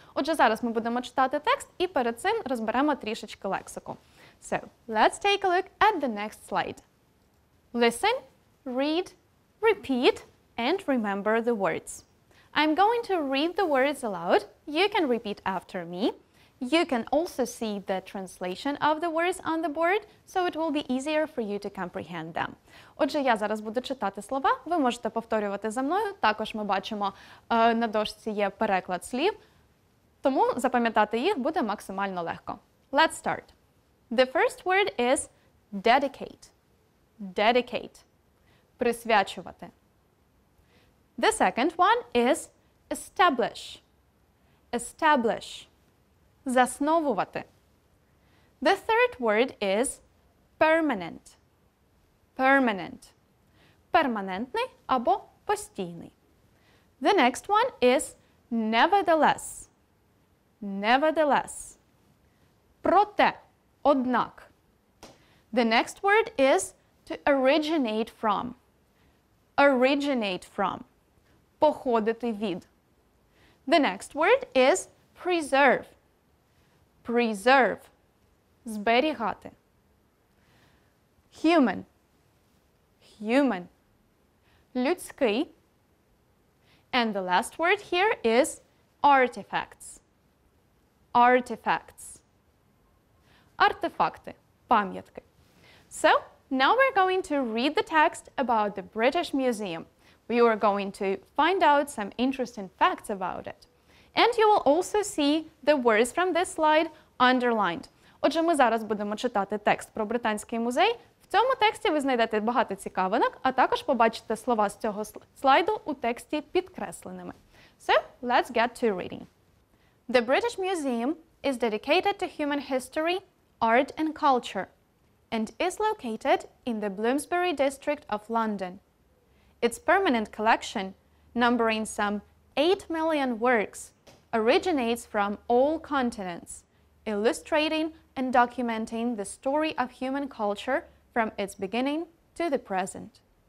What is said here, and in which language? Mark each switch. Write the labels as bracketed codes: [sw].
[uk] Отже, зараз ми будемо читати текст і перед цим розберемо трішечки лексику. [en] So, let's take a look at the next slide. Listen, read, repeat, and remember the words. I'm going to read the words aloud. You can repeat after me. You can also see the translation of the words on the board, so it will be easier for you to comprehend them. [uk] Отже, я зараз буду читати слова, ви можете повторювати за мною. Також ми бачимо, на дошці є переклад слів, тому запам'ятати їх буде максимально легко. [en] Let's start. The first word is dedicate. Dedicate. Присвячувати. The second one is establish. Establish. Засновувати. The third word is permanent. Permanent. [uk] Перманентний або постійний. [en] The next one is nevertheless. Nevertheless. [uk] Проте, однак. [en] The next word is To originate from. Originate from. [uk] Походити від. [en] The next word is preserve. Preserve. Зберігати. Human. Human. Людський. And the last word here is artifacts. [uk] Artifacts. Артефакти. Пам'ятки. [en] So, now we're going to read the text about the British Museum. We are going to find out some interesting facts about it. And you will also see the words from this slide underlined. [uk] Отже, ми зараз будемо читати текст про Британський музей. В цьому тексті ви знайдете багато цікавинок, а також побачите слова з цього слайду у тексті підкресленими. [en] So, let's get to reading. The British Museum is dedicated to human history, art and culture, and is located in the Bloomsbury district of London. Its permanent collection, numbering some 8 million works, originates from all continents, illustrating and documenting the story of human culture from its beginning to the present.